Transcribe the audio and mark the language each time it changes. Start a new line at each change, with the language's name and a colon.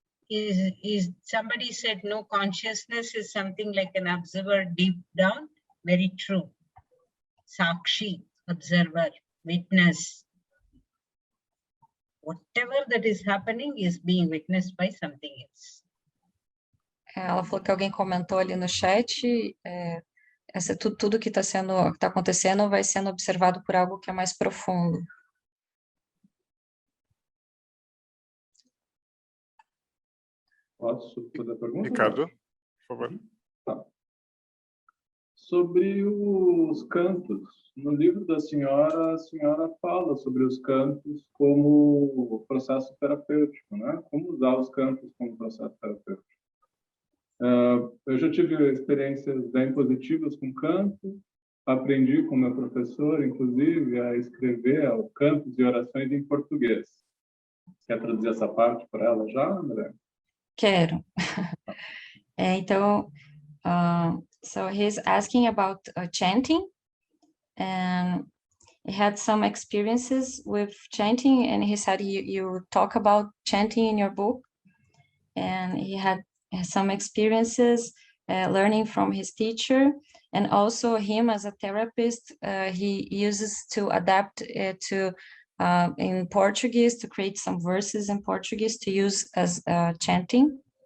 English: Is somebody said no, consciousness is something like an observer deep down? Very true. Sakshi, observer, witness. Whatever that is happening is being witnessed by something else.
Portuguese: Ela falou que alguém comentou ali no chat, tudo que está acontecendo vai sendo observado por algo que é mais profundo. Posso fazer a pergunta? Ricardo, por favor. Tá. Sobre os cantos. No livro da senhora, a senhora fala sobre os cantos como processo terapêutico, né? Como usar os cantos como processo terapêutico. Eu já tive experiências bem positivas com canto, aprendi com meu professor, inclusive, a escrever cantos e orações em português. Quer traduzir essa parte para ela já, André? Quero.
English: Então, so he's asking about chanting, and he had some experiences with chanting, and he said you talk about chanting in your book, and he had some experiences learning from his teacher, and also him as a therapist, he uses to adapt to in Portuguese, to create some verses in Portuguese to use as chanting.